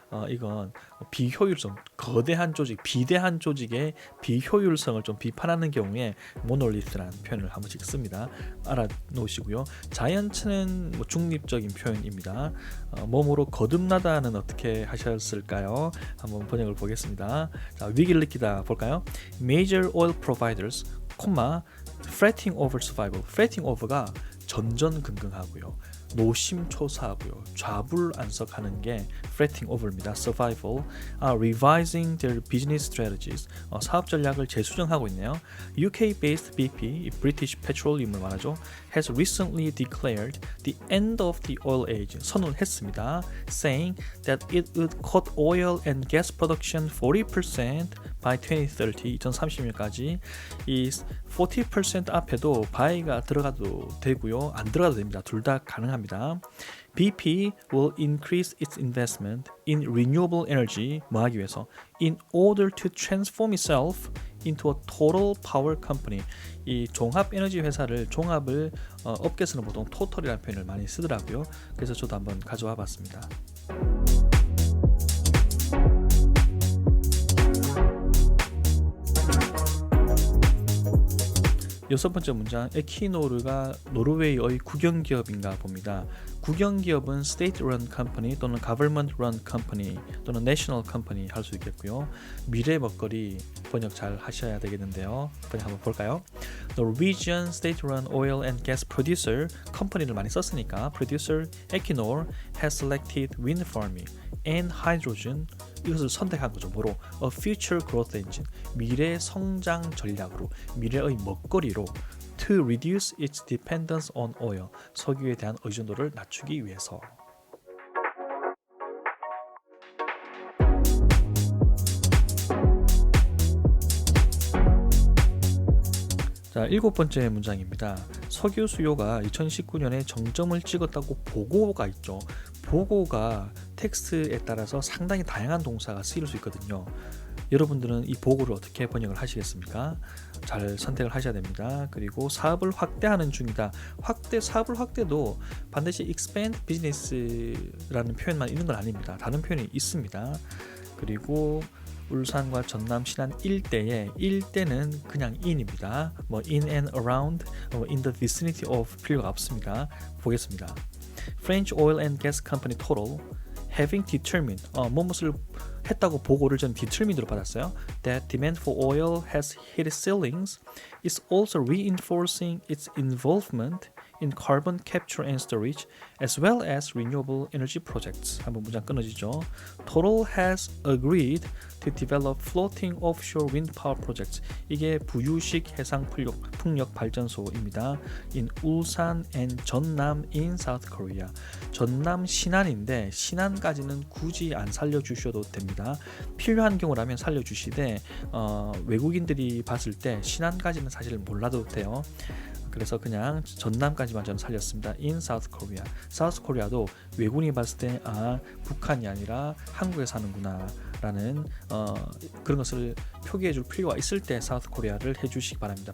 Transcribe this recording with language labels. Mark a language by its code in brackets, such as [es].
[ko] 이건 비효율성, 거대한 조직, 비대한 조직의 비효율성을 좀 비판하는 경우에 monolith라는 표현을 한 번씩 씁니다. 알아놓으시고요. giant는 중립적인 표현입니다. 몸으로 거듭나다는 어떻게 하셨을까요? 한번 번역을 보겠습니다. 자, 위기를 느끼다 볼까요? [en] Major oil providers, fretting over survival. fretting over가 전전긍긍하고요, 노심초사하고요, 좌불안석하는 게 fretting over입니다. survival, revising their business strategies, [ko] 사업 전략을 재수정하고 있네요. [en] UK-based BP, British Petroleum을 말하죠, has recently declared the end of the oil age, [ko] 선언했습니다. [en] saying that it would cut oil and gas production 40% by 2030, [ko] 2030년까지. 이 40% 앞에도 by가 들어가도 되고요, 안 들어가도 됩니다. 둘 다 가능합니다. [en] BP will increase its investment in renewable energy, [ko] 하기 위해서, [en] in order to transform itself into a total power company. [ko] 이 종합 에너지 회사를, 종합을 업계에서는 보통 total이라는 표현을 많이 쓰더라고요. 그래서 저도 한번 가져와 봤습니다. 여섯 번째 문장, 에키노르가 노르웨이의 국영기업인가 봅니다. 국영기업은 state-run company 또는 government-run company 또는 national company 할 수 있겠고요. 미래 먹거리 번역 잘 하셔야 되겠는데요. 번역 한번 볼까요? [en] Norwegian state-run oil and gas producer, [ko] 컴퍼니를 많이 썼으니까 [en] producer Equinor has selected wind farming and hydrogen, [ko] 이것을 선택한 거죠. 뭐로? [en] A future growth engine, [ko] 미래 성장 전략으로, 미래의 먹거리로, [en] to reduce its dependence on oil, [ko] 석유에 대한 의존도를 낮추기 위해서. 자, 일곱 번째 문장입니다. 석유 수요가 2019년에 정점을 찍었다고 보고가 있죠. 보고가 텍스트에 따라서 상당히 다양한 동사가 쓰일 수 있거든요. 여러분들은 이 보고를 어떻게 번역을 하시겠습니까? 잘 선택을 하셔야 됩니다. 그리고 사업을 확대하는 중이다. 사업을 확대도 반드시 expand business라는 표현만 있는 건 아닙니다. 다른 표현이 있습니다. 그리고 울산과 전남 신안 일대는 그냥 in입니다. [en] in and around, in the vicinity of [ko] 필요가 없습니다. 보겠습니다. [en] French Oil and Gas Company total having determined, [ko] 무엇을 했다고 보고를 전 determined로 받았어요. [en] That demand for oil has hit ceilings is also reinforcing its involvement in carbon capture and storage as well as renewable energy projects. [ko] 한번 문장 끊어지죠. [en] Total has agreed to develop floating offshore wind power projects. [ko] 이게 부유식 해상 풍력 발전소입니다. [en] in 울산 and 전남 in South Korea. [ko] 전남 신안인데 신안까지는 굳이 안 살려주셔도 됩니다. 필요한 경우라면 살려주시되 외국인들이 봤을 때 신안까지는 사실 몰라도 돼요. 그래서 그냥 전남까지만 저는 살렸습니다. [en] in South Korea. [ko] South Korea도 외국인이 봤을 때 북한이 아니라 한국에 사는구나 라는 그런 것을 표기해 줄 필요가 있을 때 South Korea를 해주시기 바랍니다.